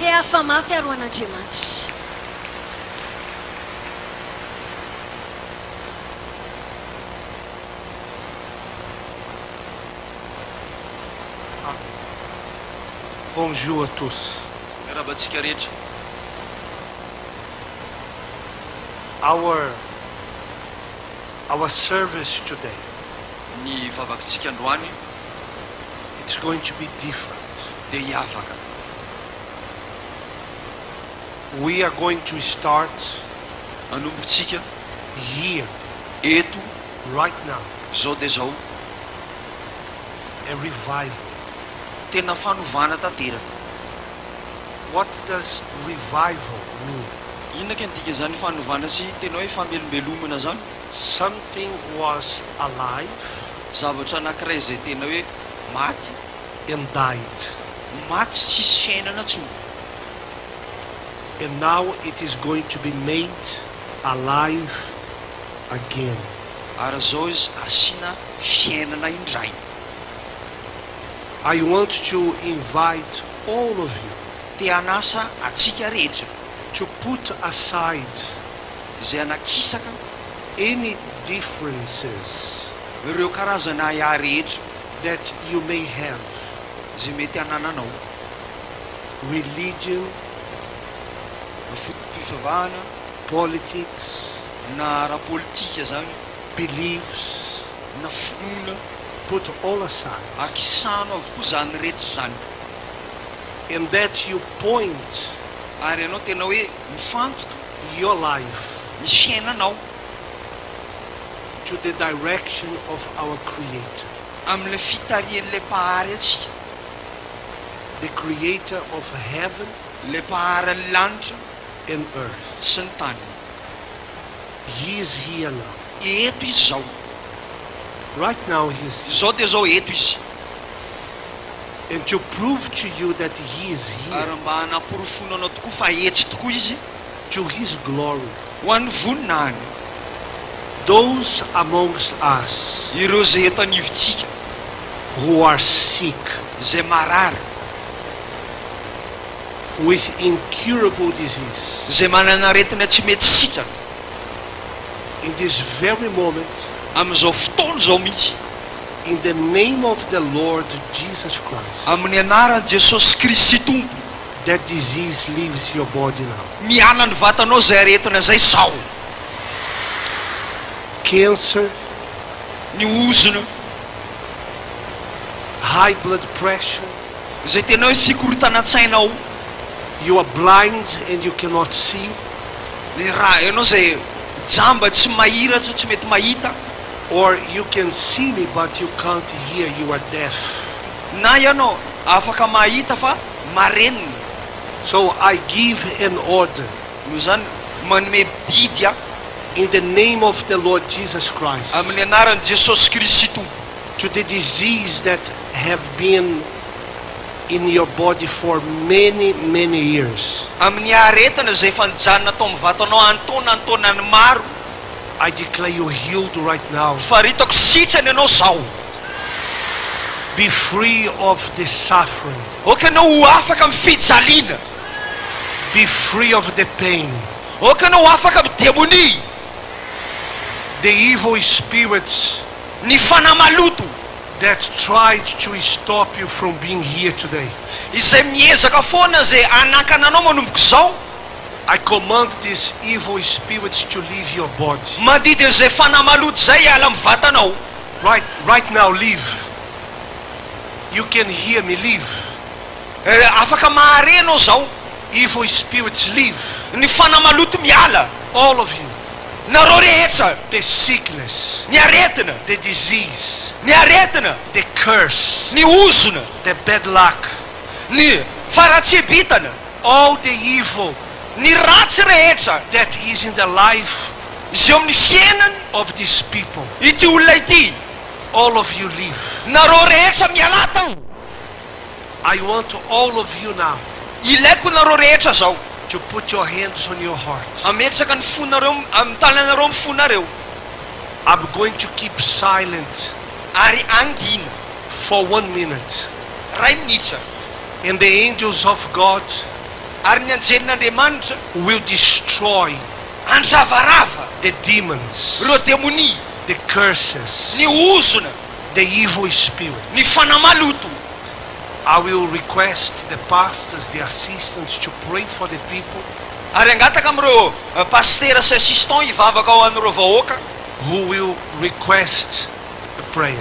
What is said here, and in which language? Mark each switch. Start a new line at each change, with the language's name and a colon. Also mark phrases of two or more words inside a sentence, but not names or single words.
Malagasy: famafy aroan'Andriamanitra.
French: Bonjour à tous.
Malagasy: Rabatsika rehetra.
English: Our service today,
Malagasy: Ny vavakitsika androany
English: it's going to be different.
Malagasy: dia hiavaka.
English: We are going to start
Malagasy: Anombotsika
English: here,
Malagasy: eto
English: right now,
Malagasy: zao dia zao
English: a revival.
Malagasy: tena fanovana tanteraka.
English: What does revival mean?
Malagasy: Inona ka ndika zany fanovana sy tena hoe famelombelomana zany?
English: Something was alive
Malagasy: Zavatra anankiray izay tena hoe maty,
English: and died,
Malagasy: maty sy tsisy fiainana intsony.
English: and now it is going to be made alive again.
Malagasy: Ary zao izy asiana fiainana indray.
English: I want to invite all of you
Malagasy: Te hanasa atsika rehetra
English: to put aside
Malagasy: izay anakisaka
English: any differences
Malagasy: ireo karazana iah rehetra
English: that you may have.
Malagasy: izay mety hanananao.
English: Religion,
Malagasy: Fotom-pivavahana
English: politics,
Malagasy: na ara-politika zany
English: beliefs,
Malagasy: na finoana,
English: put all aside.
Malagasy: akisano avokoa zany rehetra zany.
English: And that you point
Malagasy: Ary ianao tena hoe mifantoka
English: your life
Malagasy: ny fiainanao
English: to the direction of our Creator,
Malagasy: amin'le fitarian'le mpahary atsika,
English: the Creator of heaven
Malagasy: le mpaharan'ny lanitra
English: and earth.
Malagasy: sy ny tany.
English: He is here now.
Malagasy: Eto izy zao,
English: Right now He is here.
Malagasy: zao dia zao eto izy.
English: And to prove to you that He is
Malagasy: Ary
English: here,
Malagasy: mba hanaporofona anao tokoa fa eto tokoa izy
English: to His glory,
Malagasy: ho an'ny voninany.
English: those amongst us
Malagasy: Ireo zay eto anivontsika
English: who are sick
Malagasy: zay marary,
English: with incurable disease,
Malagasy: zay manana aretina tsy mety sitrana,
English: in this very moment,
Malagasy: amin'izao fotoana zao mihitsy,
English: in the name of the Lord Jesus Christ,
Malagasy: amin'ny anaran'i Jesosy Kristy Tompo,
English: that disease leaves your body now.
Malagasy: miala ny vatanao zay aretina zay sao.
English: Cancer,
Malagasy: Ny ozona
English: high blood pressure,
Malagasy: zay tena hoe fikorontanan-tsainao,
English: you are blind and you cannot see,
Malagasy: le raha ianao zay jamba tsy mahiratra, tsy mety mahita,
English: or you can see me but you can't hear, you are deaf.
Malagasy: na ianao afaka mahita fa marenina.
English: So I give an order
Malagasy: No zany manome bidy a
English: in the name of the Lord Jesus Christ
Malagasy: amin'ny anaran'i Jesosy Kristy Tompo
English: to the disease that have been in your body for many, many years.
Malagasy: amin'ny aretina zay efa nijanona tao amin'ny vatanao antonany maro.
English: I declare you healed right now.
Malagasy: Faritako sitrany ianao zao.
English: Be free of the suffering.
Malagasy: Oka anao ho afaka amin'ny fijaliana.
English: Be free of the pain.
Malagasy: Oka anao ho afaka amin'ny demonia.
English: The evil spirits
Malagasy: Ny fanamaloto
English: that tried to stop you from being here today,
Malagasy: izay miezaka foana zay anakana anao manomboka zao.
English: I command these evil spirits to leave your body.
Malagasy: Madidy zay fanamaloto zay hiala amin'ny vatanao.
English: Right now, leave. You can hear me, leave.
Malagasy: Afaka mahare anao zao.
English: Evil spirits, leave.
Malagasy: Ny fanamaloto miala.
English: All of you.
Malagasy: Nareo rehetra,
English: The sickness,
Malagasy: ny aretina,
English: the disease,
Malagasy: ny aretina,
English: the curse,
Malagasy: ny ozona,
English: the bad luck,
Malagasy: ny faratsebitana,
English: all the evil
Malagasy: ny ratsy rehetra
English: that is in the life
Malagasy: izay amin'ny fiainany
English: of these people,
Malagasy: ity olona ity.
English: all of you leave.
Malagasy: Nareo rehetra miala tao.
English: I want all of you now
Malagasy: Ilaiko nareo rehetra zao
English: to put your hands on your heart.
Malagasy: ametraka ny fonareo amin'ny tananareo amin'ny fonareo.
English: I'm going to keep silent
Malagasy: Ary angina
English: for 1 minute.
Malagasy: ray minitra.
English: And the angels of God
Malagasy: Ary ny anjenin'Andriamanitra
English: will destroy
Malagasy: andravarava
English: the demons,
Malagasy: ireo demonia,
English: the curses,
Malagasy: ny ozona,
English: the evil spirit.
Malagasy: ny fanamaloto.
English: I will request the pastors, the assistants to pray for the people
Malagasy: Ary angataka amin'ireo pastera sy assistant hivavaka ao an'ireo vahoaka
English: who will request a prayer.